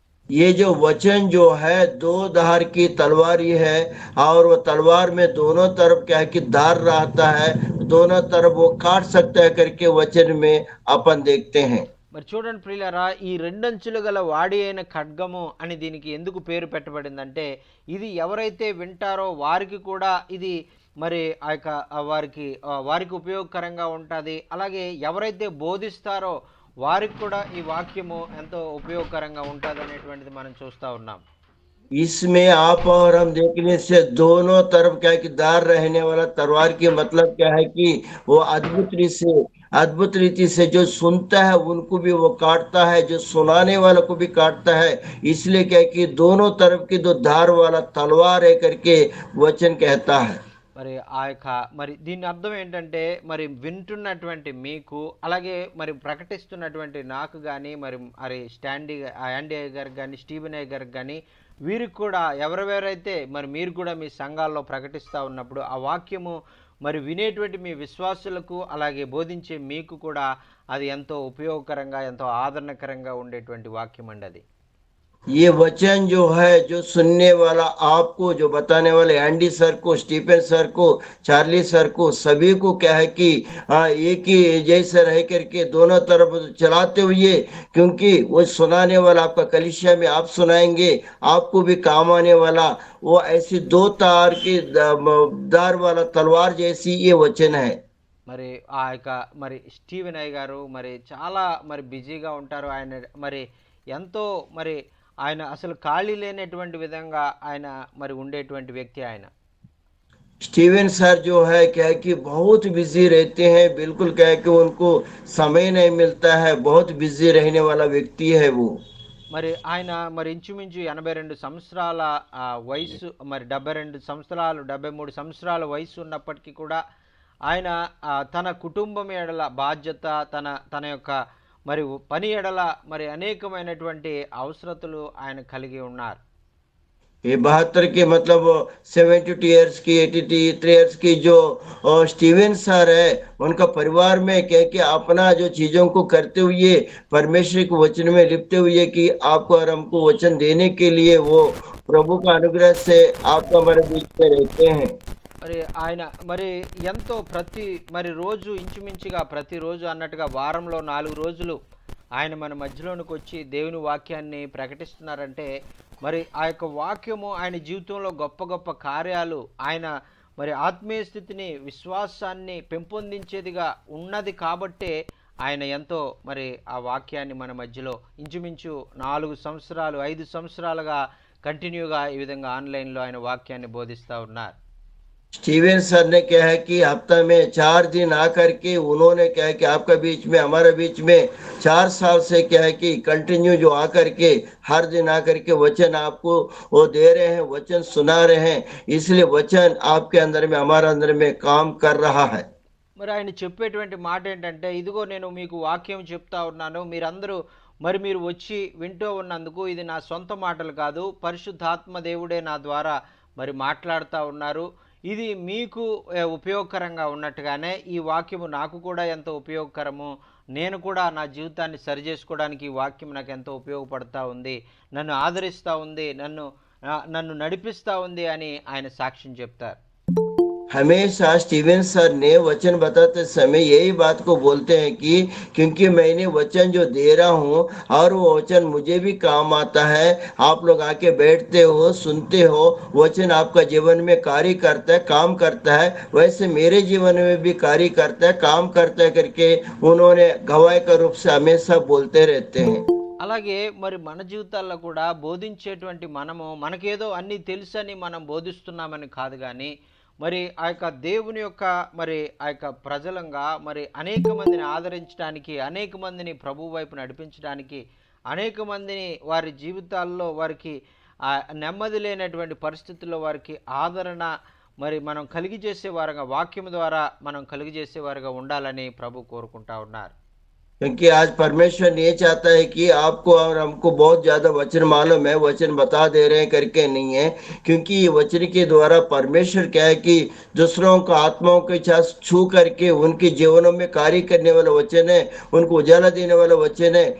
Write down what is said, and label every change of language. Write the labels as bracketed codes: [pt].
[hi] ये जो वचन जो है दो धार की तलवार ही है। और वो तलवार में दोनों तरफ क्या है कि धार रहता है, दोनों तरफ वो काट सकता है करके वचन में अपन देखते हैं। [te] మరి చూడండి ప్రియులారా, ఈ రెండంచులు గల వాడి అయిన ఖడ్గము అని దీనికి ఎందుకు పేరు పెట్టబడిందంటే, ఇది ఎవరైతే వింటారో వారికి కూడా ఇది మరి ఆ యొక్క వారికి ఉపయోగకరంగా ఉంటుంది. అలాగే ఎవరైతే బోధిస్తారో వారికి కూడా ఈ వాక్యము ఎంతో ఉపయోగకరంగా ఉంటుంది అనేటువంటిది మనం చూస్తూ ఉన్నాం. [hi] इसमें आप और हम देखने से दोनों तरफ क्या है कि दार रहने वाला तलवार की मतलब क्या है कि वो अद्भुत रीति से जो सुनता है उनको भी वो काटता है, जो सुनाने वाला को भी काटता है। इसलिए क्या है कि दोनों तरफ की दो धार वाला तलवार है करके वचन कहता है। [te] మరి ఆ యొక్క మరి దీని అర్థం ఏంటంటే, మరి వింటున్నటువంటి మీకు, అలాగే మరి ప్రకటిస్తున్నటువంటి నాకు కానీ, మరి మరి యాండీ గారికి కానీ, స్టీవెన్ గారికి కానీ, వీరికి కూడా ఎవరెవరైతే మరి మీరు కూడా మీ సంఘాల్లో ప్రకటిస్తూ ఉన్నప్పుడు ఆ వాక్యము మరి వినేటువంటి మీ విశ్వాసులకు, అలాగే బోధించే మీకు కూడా అది ఎంతో ఉపయోగకరంగా, ఎంతో ఆదరణకరంగా ఉండేటువంటి వాక్యం అండి అది. [hi] ये वचन जो है जो सुनने वाला आपको जो बताने वाले एंडी सर को, स्टीफन सर को, चार्ली सर को, सभी को क्या है कि एक ही जैसे रह करके दोनों तरफ चलाते हुए, क्योंकि वो सुनाने वाला आपका कलीसिया में आप सुनाएंगे, आपको भी काम आने वाला वो ऐसी दो तार की दार वाला तलवार जैसी ये वचन है। [te] మరి ఆ యొక్క మరి స్టీవెన్ గారు మరి చాలా మరి బిజీగా ఉంటారు. ఆయన మరి ఎంతో మరి ఆయన అసలు ఖాళీ లేనటువంటి విధంగా ఆయన మరి ఉండేటువంటి వ్యక్తి ఆయన. [hi] स्टीवन सर जो है क्या है कि बहुत बिजी रहते हैं, बिल्कुल क्या है कि उनको समय नहीं मिलता है, बहुत बिजी रहने वाला व्यक्ति है वो। [te] మరి ఆయన మరి ఇంచుమించు 82 సంవత్సరాల వయస్సు, మరి 72 సంవత్సరాలు 73 సంవత్సరాల వయసు ఉన్నప్పటికీ కూడా ఆయన తన కుటుంబం ఎడల బాధ్యత, తన తన యొక్క మరి పని ఎడల మరి అనేకమైనటువంటి అవసరతలు ఆయన కలిగి ఉన్నారు. [hi] ये 72 के मतलब 72 ईयर्स की 83 ईयर्स की जो स्टीवन सर है, उनका परिवार में क्या कि अपना जो चीजों को करते हुए परमेश्वर के वचन में लिपते हुए कि आपको और हमको वचन देने के लिए वो प्रभु का अनुग्रह से आपका हमारे बीच में रहते हैं। [te] మరి ఆయన మరి ఎంతో మరి రోజు ఇంచుమించుగా ప్రతిరోజు అన్నట్టుగా వారంలో 4 రోజులు ఆయన మన మధ్యలోనికి వచ్చి దేవుని వాక్యాన్ని ప్రకటిస్తున్నారంటే మరి ఆ యొక్క వాక్యము ఆయన జీవితంలో గొప్ప గొప్ప కార్యాలు, ఆయన మరి ఆత్మీయ స్థితిని, విశ్వాసాన్ని పెంపొందించేదిగా ఉన్నది కాబట్టే ఆయన ఎంతో మరి ఆ వాక్యాన్ని మన మధ్యలో ఇంచుమించు 4 సంవత్సరాలు 5 సంవత్సరాలుగా కంటిన్యూగా ఈ విధంగా ఆన్లైన్లో ఆయన వాక్యాన్ని బోధిస్తూ ఉన్నారు. [hi] स्टीवन सर ने क्या है कि हफ्ता में 4 दिन आकर के उन्होंने क्या है कि आपका बीच में हमारे बीच में 4 साल से क्या है कि कंटिन्यू जो आकर के हर दिन आकर के वचन आपको वो दे रहे हैं, वचन सुना रहे हैं, इसलिए वचन आपके अंदर में हमारे अंदर में काम कर रहा है। [te] మరి ఆయన చెప్పేటువంటి మాట ఏంటంటే, ఇదిగో నేను మీకు వాక్యం చెప్తా ఉన్నాను, మీరందరూ మరి మీరు వచ్చి వింటూ ఉన్నందుకు ఇది నా సొంత మాటలు కాదు, పరిశుద్ధాత్మ దేవుడే నా ద్వారా మరి మాట్లాడుతూ ఉన్నారు. ఇది మీకు ఉపయోగకరంగా ఉన్నట్టుగానే ఈ వాక్యము నాకు కూడా ఎంతో ఉపయోగకరము. నేను కూడా నా జీవితాన్ని సరిచేసుకోవడానికి ఈ వాక్యం నాకు ఎంతో ఉపయోగపడతా ఉంది, నన్ను ఆదరిస్తూ ఉంది, నన్ను నడిపిస్తూ ఉంది అని ఆయన సాక్ష్యం చెప్తారు. [hi] हमेशा स्टीवन सर ने वचन बताते समय यही बात को बोलते हैं कि क्योंकि मैंने वचन जो दे रहा हूँ और वो वचन मुझे भी काम आता है, आप लोग आके बैठते हो, सुनते हो, वचन आपका जीवन में कार्य करता है, काम करता है, वैसे मेरे जीवन में भी कार्य करता है, काम करता है करके उन्होंने गवाही का रूप से हमेशा बोलते रहते हैं। [te] అలాగే మరి మన జీవితాల్లో కూడా బోధించేటువంటి మనము మనకేదో అన్నీ తెలుసని మనం బోధిస్తున్నామని కాదు, కానీ మరి ఆ యొక్క దేవుని యొక్క మరి ఆ యొక్క ప్రజలంగా మరి అనేక మందిని ఆదరించడానికి, అనేక మందిని ప్రభు వైపు నడిపించడానికి, అనేక మందిని వారి జీవితాల్లో వారికి నెమ్మది లేనటువంటి పరిస్థితుల్లో వారికి ఆదరణ మరి మనం కలిగజేసేవారుగా, వాక్యం ద్వారా మనం కలిగజేసేవారుగా ఉండాలని ప్రభు కోరుకుంటా ఉన్నారు. [hi] क्योंकि आज परमेश्वर ये चाहता है कि आपको और हमको बहुत ज्यादा वचन मालूम है, वचन बता दे रहे हैं करके नहीं है, क्योंकि ये वचन के द्वारा परमेश्वर क्या है कि दूसरों को आत्माओं के साथ छू करके उनके जीवनों में कार्य करने वाला वचन है, उनको उजाला देने वाला वचन है।